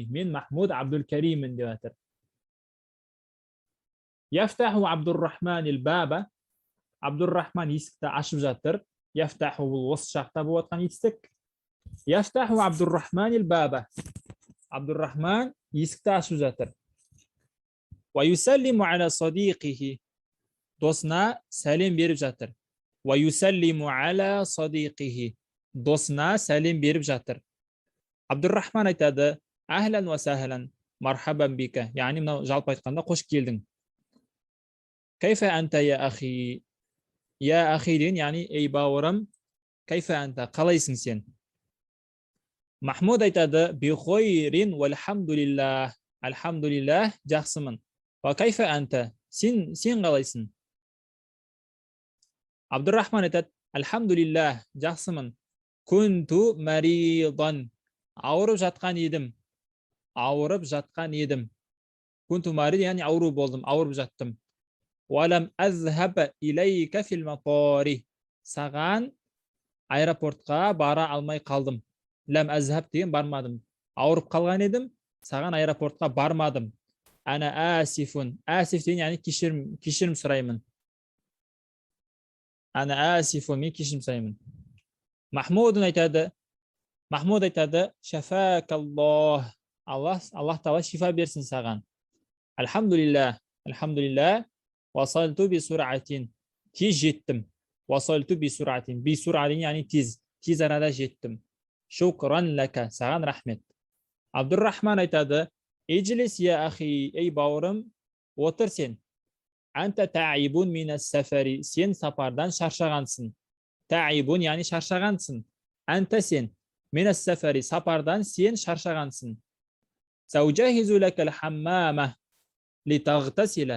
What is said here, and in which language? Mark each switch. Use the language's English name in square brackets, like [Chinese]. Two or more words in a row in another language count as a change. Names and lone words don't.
[Kazakh] Мен Махмуд Абдул-Каримін деп жатыр. [Arabic] يفتح عبد الرحمن الباب. [Kazakh] Абдир-Рахман есікті ашып жатыр. Яфтаху бұл осы шақта болып жатқан етістік. [Arabic] يفتح عبد الرحمن الباب. [Kazakh] Абдир-Рахман есікті ашып жатыр. [Arabic] ويسلم على صديقه. [Kazakh] Досына сәлем беріп жатыр. [Arabic] ويسلم على صديقه. [Kazakh] Досына сәлем беріп жатыр. Абдир-Рахман айтады: [Arabic] أهلا وسهلا، مرحبا بك. [Kazakh] Яғни мынау жалпы айтқанда қош келдің. [Arabic] كيف أنت يا أخي? يا أخي [Kazakh] деген яғни ей бауырым, [Arabic] كيف أنت, [Kazakh] қалайсың сен? [Arabic] Махмуд айтады: بخير والحمد لله. [Kazakh] Альхамдулиллах, жақсымын. [Arabic] وكيف أنت? [Kazakh] Сен қалайсың? Абдир-Рахман айтады: Альхамдулиллах, жақсымын. [Arabic] كنت مريضا. [Kazakh] Ауырып жатқан едім. Ауырып жатқан едім. [Arabic] كنت مريض, [Kazakh] яғни ауру болдым, ауырып жаттым. [Arabic] ولم أذهب إليك في المطار. [Kazakh] Саған аэропортқа бара алмай қалдым. [Arabic] لم أذهب [Kazakh] деген бармадым. Ауырып қалған едім, саған аэропортқа бармадым. [Arabic] أنا آسف. [Kazakh] Асиф деген яғни кешірім сұраймын. [Arabic] أنا آسف, [Kazakh] мен кешірім сұраймын. Махмуд айтады: Шафакаллах. Аллах Тағала шифа берсін саған. [Arabic] الحمد لله. الحمد لله. وصلت بسرعة. [Kazakh] Тез жеттім. [Arabic] وصلت بسرعة. بسرعة [Kazakh] яғни тез. Тез арада жеттім. [Arabic] شكرا لك. [Kazakh] Саған рахмет. [Arabic] Абдир-Рахман айтады: اجلس يا أخي. [Kazakh] Ей бауырым, отыр сен. [Arabic] أنت تعب من السفر. [Kazakh] Сен сапардан шаршағансың. Таибун яғни шаршағансың. [Arabic] Анта сен. من السفر. [Kazakh] Сапардан сен шаршағансың. [Arabic] سأجهز لك الحمام لتغتسل.